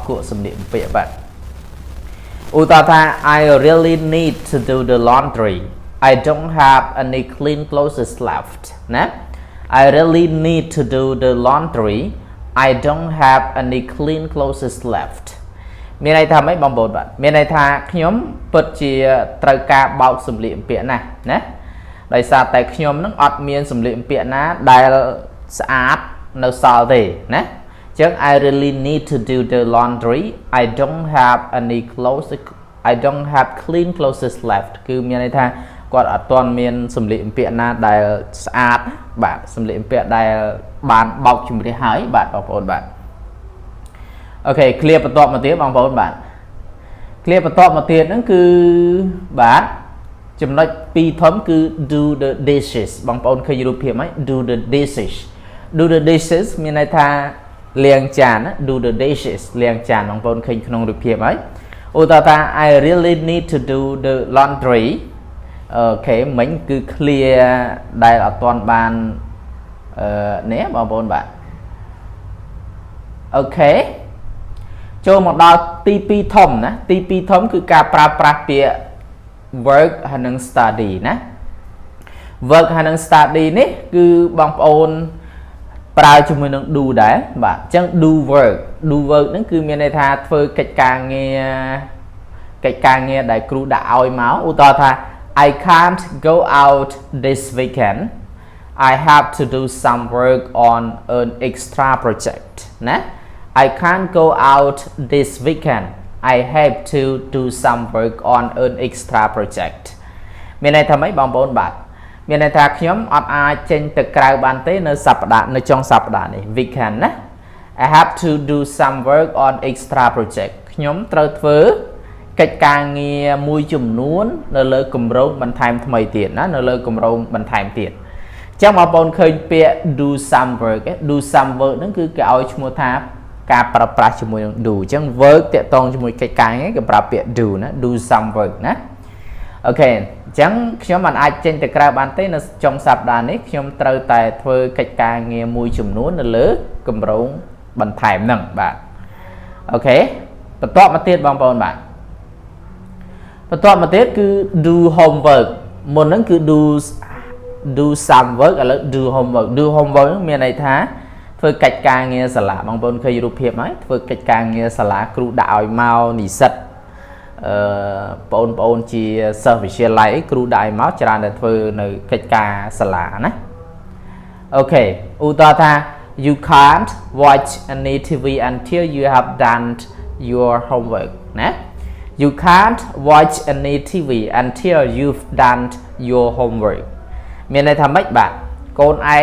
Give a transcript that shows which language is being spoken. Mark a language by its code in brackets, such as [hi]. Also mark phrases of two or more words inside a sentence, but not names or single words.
[km] គក់សម្លៀកបំពាក់បាទឧទាហរណ៍ថា [en] I really need to do the laundry I don't have any clean clothes left [km] ណា [en] I really need to do the laundry I don't have any clean clothes left [km] មាន ន័យថាម៉េចបងប្អូនបាទមានន័យថាខ្ញុំពិតជាត្រូវការបោកសម្លៀកបំពាក់ណាដោយសារតែខ្ញុំនឹងអត់មានសម្លៀកបំពាក់ ណាដែលស្អាតនៅសល់ទេណាអញ្ចឹង [en] I really need to do the laundry I don't have any clothes I don't have clean clothes left [km] គឺមានន័យថាគាត់អត់ទាន់មានសម្លៀកបំពាក់ណាដែលស្អាតបាទសម្លៀកបំពាក់ដែលបានបោកជំរះហើយបាទបងប្អូនបាទអូខេ clear បន្ទាប់មកទៀតបងប្អូនបាទ clear បន្ទាប់មកទៀតហ្នឹងគឺបាទចំណុច2ធំគឺ [en] do the dishes [km] បងប្អូនឃើញរូបភាពហ្នឹង [en] do the [km] dishes មានន័យថាលាងចានណា [en] do the dishes [km] លាងចានបងប្អូនឃើញក្នុងរូបភាពហើយឧទាហរណ៍ថា [en] I really need to do the laundry [km] អូខេមិញគឺ clear ដែលអត់ទាន់បាននេះបងប្អូនបាទ អូខេចូលមកដល់ទី2ធំណាទី2ធំគឺការប្រើប្រាស់ពាក្យ work ហើយនិង study ណា work ហើយនិង study នេះគឺបងប្អូនប្រើជាមួយនឹង do ដែរបាទអញ្ចឹង [en] do work [km] ហ្នឹងគឺមានន័យថាធ្វើកិច្ចការងារដែលគ្រូដាក់ឲ្យមកឧទាហរណ៍ថា [en] I can't go out this weekend. I have to do some work on an extra project. ណា I can't go out this weekend. I have to do some work on an extra project. [km] មានន័យថាម៉េចបងប្អូនបាទមានន័យថាខ្ញុំអត់អាចចេញទៅក្រៅបានទេនៅសប្តាហ៍នៅចុងសប្តាហ៍នេះ weekend ណា [en] I have to do some work on extra project [km] ខ្ញុំត្រូវធ្វើកិច្ចការងារមួយ ចំនួននៅលើគម្រោងបន្ថែមថ្មីទៀតណានៅលើគម្រោងបន្ថែមទៀតអញ្ចឹងបងប្អូនឃើញពាក្យ [en] do some work do some work [km] ហ្នឹងគឺគេឲ្យឈ្មោះថាការប្រើប្រាស់ជាមួយនឹង do អញ្ចឹង work តាក់ទងជាមួយកិច្ចការងារគេប្រើពាក្យ do ណា [en] do some work [km] ណាអូខេអញ្ចឹងខ្ញុំមិនអាចចេញទៅក្រៅបានទេនៅចុងសប្តាហ៍នេះខ្ញុំត្រូវតែធ្វើកិច្ចការងារមួយចំនួននៅលើគម្រោងបន្ថែមហ្នឹងបាទអូខេបន្តមកទៀតបងប្អូនបាទបន្តមកទៀតគឺ [en] do homework [km] មុនហ្នឹងគឺ [en] do some work [km] ឥឡូវ [en] do homework [km] មានន័យថាធ្វើកិច្ចការងារសាលាបងប្អូនឃើញរូបភាពហើយធ្វើកិច្ចការងារសាលាគ្រូដាក់ឲ្យមកនិស្សិតបងប្អូនជាសិស្សវិទ្យាល័យគ្រូដាក់ឲ្យមកច្រើនតែធ្វើនៅកិច្ច ការសាលាណាអូខេឧទាហរណ៍ថា [en] you can't watch any TV until you have done your homework [km] ណា [en] you can't watch any TV until you've done your homework [km] មានន័យថាម៉េចបាទកូនឯង